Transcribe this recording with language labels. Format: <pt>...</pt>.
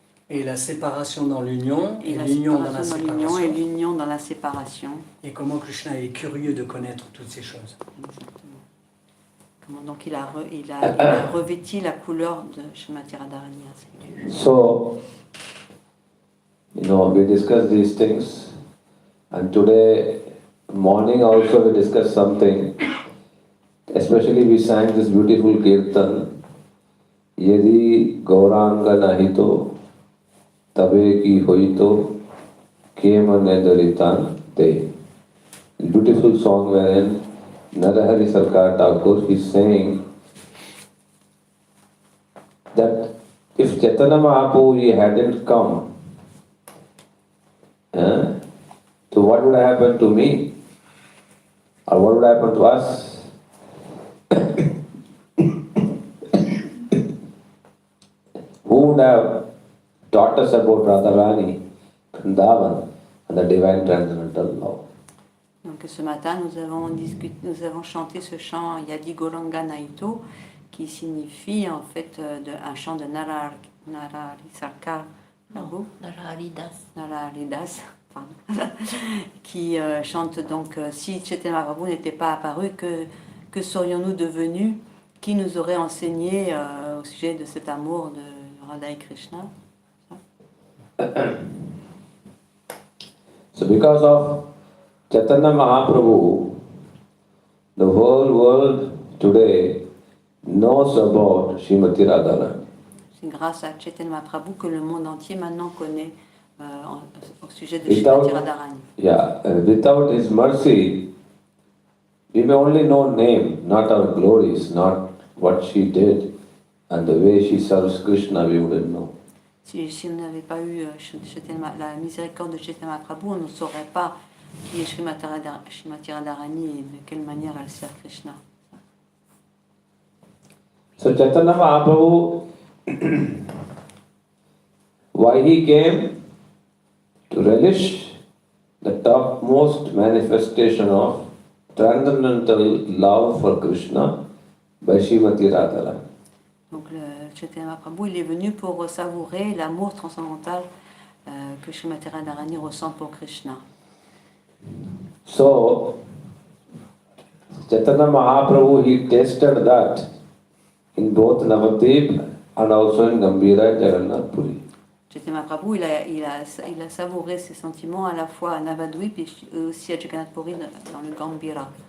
<fr>Et la séparation dans l'union, et l'union dans la séparation. Et l'union dans la séparation. Et comment Krishna est curieux de connaître toutes ces choses. Exactement. Donc il a revêti la couleur de Srimati Radharani.</fr> <en>So, we discussed these things, and today morning also we discussed something. Especially we sang this beautiful kirtan, Yadi Gauranga Nahito Tabe ki hoito Kema Nedaritan Te. Beautiful song wherein Narahari Sarkar Thakur is saying that if Chaitanya Mahaprabhu hadn't come, so what would happen to me? Or what would happen to us? Who would have taught us about Radharani, Vrindavan, and the divine transcendental love?</en> <fr>Donc ce matin, nous avons chanté ce chant Yadi Goranga Naito, qui signifie en fait un chant de Narahari Sarkar Prabhu, Naraharidas. Naraharidas, pardon, qui chante donc si Chaitanya Mahaprabhu n'était pas apparu, que serions-nous devenus? Qui nous aurait enseigné au sujet de cet amour de Radha et Krishna?</fr> <en>So because of Chaitanya Mahaprabhu, the whole world today knows about Srimati Radharani.</en> <fr>C'est grâce à Chaitanya Mahaprabhu que le monde entier maintenant connaît au sujet de Srimati Radharani.</fr> <en>Without his mercy, we may only know name, not her glories, not what she did, and the way she serves Krishna, we wouldn't know.</en> <fr>Si on n'avait pas eu la miséricorde de Chaitanya Mahaprabhu, on ne saurait pas qui est Srimati Radharani et de quelle manière elle sert Krishna.</fr> <en>So Chaitanya Mahaprabhu, why he came? To relish the topmost manifestation of transcendental love for Krishna by Srimati Radharani.</en> <fr>Donc Chaitanya Mahaprabhu, il est venu pour savourer l'amour transcendantal que Srimati Radharani ressent pour Krishna.</fr> <en>So Chaitanya Mahaprabhu, he tasted that in both Navadvip and also in Gambhira Jagannath Puri.</en> <fr>Chaitanya Mahaprabhu, il a savouré ses sentiments à la fois à Navadvip et aussi à Jagannath Puri dans le Gambhira.</fr>